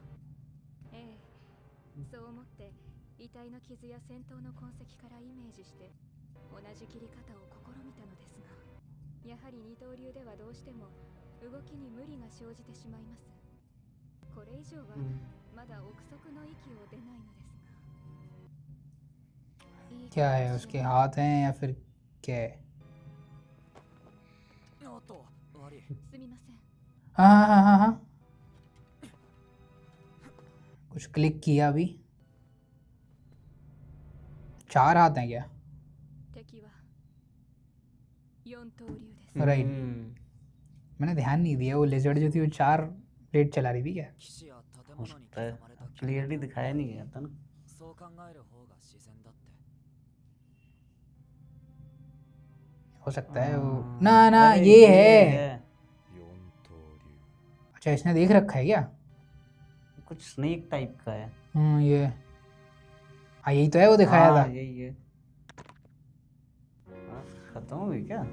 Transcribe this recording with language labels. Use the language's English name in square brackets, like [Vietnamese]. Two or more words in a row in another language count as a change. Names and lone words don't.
[Japanese] ええ、そう思って遺体の傷や戦闘の痕跡からイメージして同じ切り方を試みたのですが、やはり二刀流ではどうしても動きに無理が生じてしまいます。これ以上はまだ憶測の域を出ないのですが。 [Hindi] क्या है उसके हाथ हैं या फिर क्या है? [Japanese] おっと、悪い。すみません。 [Hindi] हाँ. कुछ क्लिक किया अभी. 4 हाथ हैं क्या? [Japanese] 敵は四刀流です。 [Hindi] राइट. मैंने ध्यान नहीं दिया. वो लेजर्ड जो थी वो 4 प्लेट चला रही थी क्या? [Japanese] 騎士や建 [Hindi] हो [Japanese] 物に [Hindi] सकता [Japanese] 刻 [Hindi] है [Japanese] まれた [Hindi] क्लियरली दिखाया नहीं गया था ना. [Japanese] そう考える方が自然だって。 [Hindi] हो सकता है वो. हाँ, ना ना अरे ये है. [Japanese] 四刀流。 [Hindi] अच्छा इसने देख रखा है क्या? कुछ [English] snake type [Hindi] का है. ये. हाँ यही तो है वो दिखाया था. हाँ, यही है. हाँ, खत्म हो गई क्या?